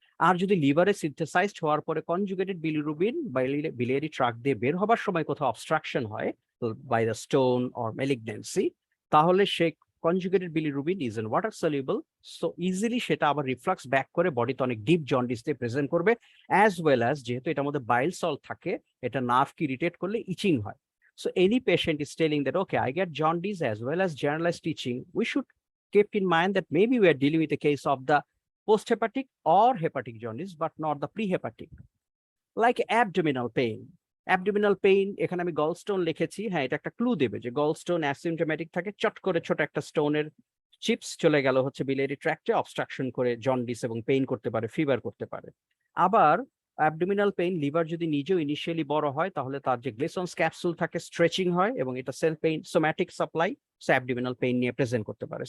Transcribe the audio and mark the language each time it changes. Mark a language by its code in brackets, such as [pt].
[bn] আর যদি লিভারে সিনথেসাইজড হওয়ার পরে কনজুগেটেড বিলিরুবিন বিলিয়ারি ট্রাক্ট দিয়ে বের হবার সময় কোথাও অবস্ট্রাকশন হয় [en] by the stone or malignancy, [bn] তাহলে সে conjugated bilirubin [en] is an water soluble, [bn] so easily সেটা আবার রিফ্লাক্স ব্যাক করে বডিতে অনেক ডিপ জন্ডিস দিয়ে প্রেজেন্ট করবে, অ্যাজ ওয়েল অ্যাজ যেহেতু এটার মধ্যে বাইল সল্ট থাকে, এটা নার্ভকে ইরিটেট করলে ইচিং হয়। [en] So any patient is telling that, okay, I get jaundice as well as generalized itching, we should keep in mind that maybe we are dealing with a case of the post-hepatic or hepatic jaundice, but not the pre-hepatic. Like abdominal pain. [bn] Abdominal pain, এখানে আমি gallstone লিখেছি, হ্যাঁ এটা একটা clue দেবে যে gallstone asymptomatic থাকে, চট করে ছোট একটা স্টোনের চিপস চলে গেল হচ্ছে বিলিয়ারি ট্র্যাক্টে, অবস্ট্রাকশন করে জন্ডিস এবং পেইন করতে পারে, ফিভার করতে পারে। আবার অ্যাবডোমিনাল পেইন, লিভার যদি নিজেও ইনিশিয়ালি বড় হয়, তাহলে তার যে গ্লেসন্স ক্যাপসুল থাকে স্ট্রেচিং হয়, এবং এটা sell pain somatic supply, so abdominal pain নিয়ে প্রেজেন্ট করতে পারে।